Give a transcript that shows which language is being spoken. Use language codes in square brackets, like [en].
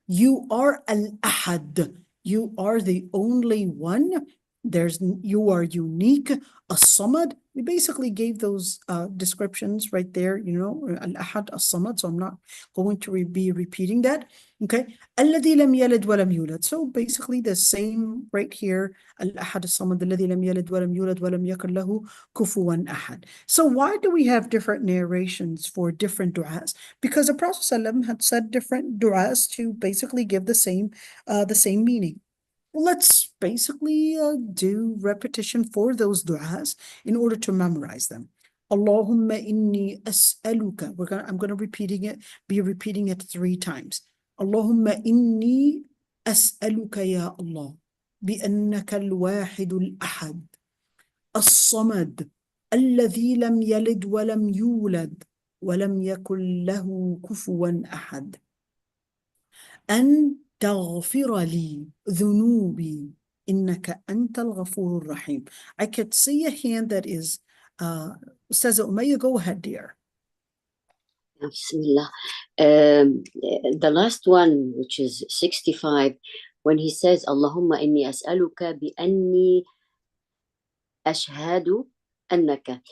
[en] You are al-Ahad. You are the only one. You are unique. As-Samad. We basically gave those descriptions right there, al-Ahad, as-Samad. So I'm not going to be repeating that. [ar] Okay. الذي لم يلد ولم يولد. [en] So basically the same right here. [ar] الأحد الصمد الذي لم يلد ولم يولد ولم يكن له كفوا أحد. [en] So why do we have different narrations for different du'as? Because the Prophet ﷺ had said different du'as to basically give the same meaning. Let's basically do repetition for those du'as in order to memorize them. [ar] Allahumma inni as'aluka. [en] I'm going to be repeating it 3 times. [ar] اللهم إني أسألك يا الله بأنك الواحد الأحد الصمد الذي لم يلد ولم يولد ولم يكن له كفوا أحد أن تغفر لي ذنوبي إنك أنت الغفور الرحيم. [en] I could see a hand that is says Umayya. Go ahead, dear. Bismillah. The last one, which is 65, when he says, [ar] Allahumma inni as'aluka bi anni ashhadu annaka.